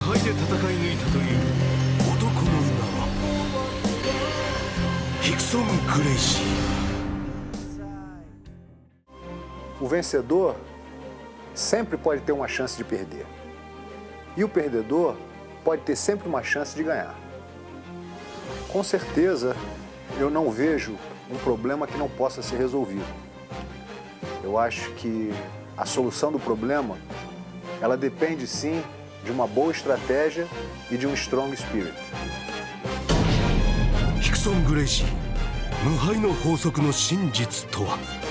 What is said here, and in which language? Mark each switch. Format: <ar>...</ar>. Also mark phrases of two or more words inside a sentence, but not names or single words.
<ja>戦い抜いたという男の名はヒクソン・グレイシー。</ja> <pt>O vencedor sempre pode ter uma chance de perder. E o perdedor pode ter sempre uma chance de ganhar. Com certeza, eu não vejo um problema que não possa ser resolvido. Eu acho que a solução do problema, ela depende sim de uma boa estratégia e de um</pt> <en>strong spirit.</en> <ja>ヒクソン・グレイシー、無敗の法則の真実とは。</ja>